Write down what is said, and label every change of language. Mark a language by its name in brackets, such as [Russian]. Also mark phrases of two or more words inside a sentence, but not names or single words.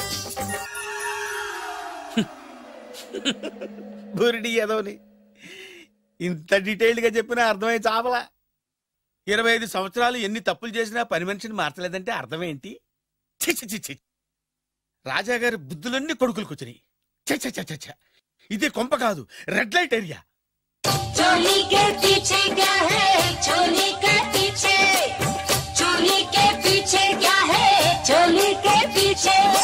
[Telugu] బురిడి ఎదవని ఇంత డీటెయిల్డ్ గా చెప్పినా అర్థమై చావలా. 25 సంవత్సరాలు ఎన్ని తప్పులు చేసినా పని మనిషిని మార్చలేదంటే అర్థమేంటి? చి రాజాగారి బుద్ధులన్నీ కొడుకులకు వచ్చినాయి. చ ఇదే కొంప కాదు, [English] red light area. [Hindi] चोली के पीछे क्या है? चोली के पीछे, चोली के पीछे क्या है? चोली के पीछे.